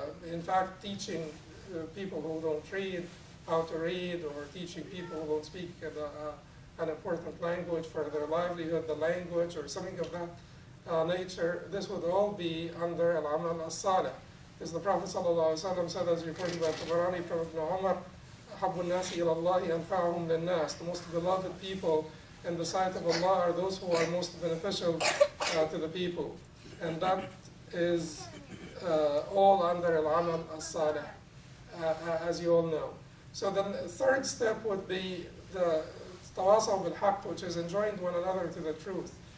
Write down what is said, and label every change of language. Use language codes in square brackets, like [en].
[en] In fact, teaching people who don't read how to read, or teaching people who don't speak an important language for their livelihood, the language, or something of that nature. This would all be under Al-Amal As-Salih. As the Prophet ﷺ said, as reported by Tabarani from Ibn Umar, [ar] أحب الناس إلى الله أنفعهم للناس. [en] The most beloved people in the sight of Allah are those who are most beneficial to the people. And that is all under al-amal as-salih, as you all know. So the third step would be the tawasaw bil-haqq, which is enjoining one another to the truth.